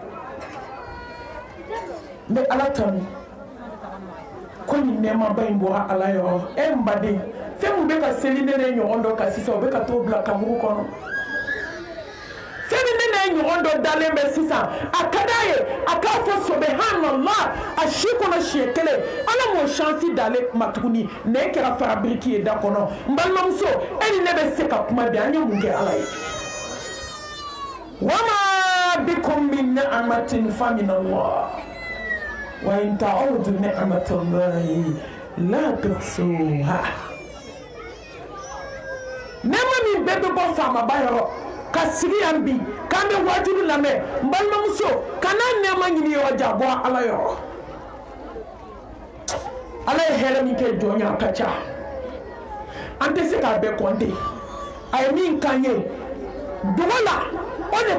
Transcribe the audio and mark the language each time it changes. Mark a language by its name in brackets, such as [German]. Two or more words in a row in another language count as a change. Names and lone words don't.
[Bambara] n bɛ ala tanu ko nin nɛɛmaba in bɔra ala yɔrɔ n baden fɛn min bɛ ka seli ne ne ɲɔgɔn dɔ kan sisan o bɛ ka t'o bila kaburu kɔnɔ fɛn min ne ne ɲɔgɔn dɔ dalen bɛ sisan a ka d'a ye a k'a fɔ subhanallah a si kɔnɔ siɲɛ kelen ala m'o chance d'ale ma tuguni ne kɛra farabiriki ye da kɔnɔ n balimamuso e ni ne bɛ se ka kuma bi an ye mun kɛ ala ye [Arabic] وما بكم من نعمة فمن الله وإن تعدوا نعمة الله لا تحصوها [Bambara] nema min bɛɛ bɛ bɔ faamaba yɔrɔ ka sigi yan bi k'an bɛ wajulu lamɛn n balimamuso kana nɛɛma ɲini yɔrɔ jan bɔ ala yɔrɔ ala ye hɛrɛ min kɛ jɔn ye a ka ca an tɛ se k'a bɛɛ kɔnte a ye min k'an ye dogo la o de